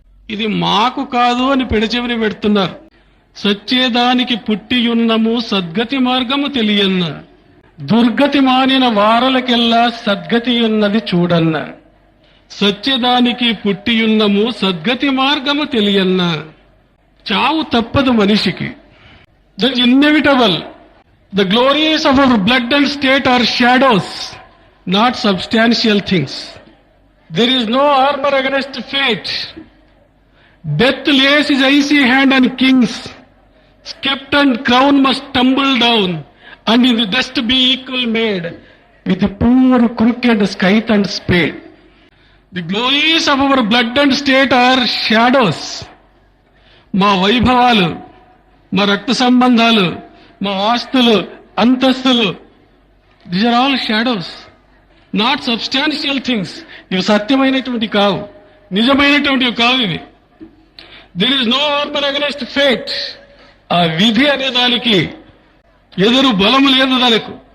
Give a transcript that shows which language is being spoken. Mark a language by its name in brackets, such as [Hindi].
[Telugu] ఇది మాకు కాదు అని పెడచెవిని పెడుతున్నారు. సచ్చేదానికి పుట్టియున్నము సద్గతి మార్గము తెలియన్న, దుర్గతి మానిన వారలకెల్లా సద్గతి ఉన్నది చూడన్న. సత్యదానికి పుట్టియున్నము సద్గతి మార్గము తెలియన్న. చావు తప్పదు మనిషికి. [English] That is inevitable. The glories of our blood and state are shadows, not substantial things. There is no armor against fate. Death lays his icy hand on kings. Sceptre and crown must tumble down, and in the dust be equal made with the poor crooked scythe and spade. The glories of our blood and state are shadows. [Telugu] మా వైభవాలు, మా రక్త సంబంధాలు, మా ఆస్తులు, అంతస్తులు, [English] These are all shadows, not substantial things. [Telugu] ఇవి సత్యమైనటువంటి కావు, నిజమైనటువంటివి కావు ఇవి. [English] There is no armour against fate. [Telugu] ఆ విధి అనే దానికి ఎదురు బలము లేదు దానికి.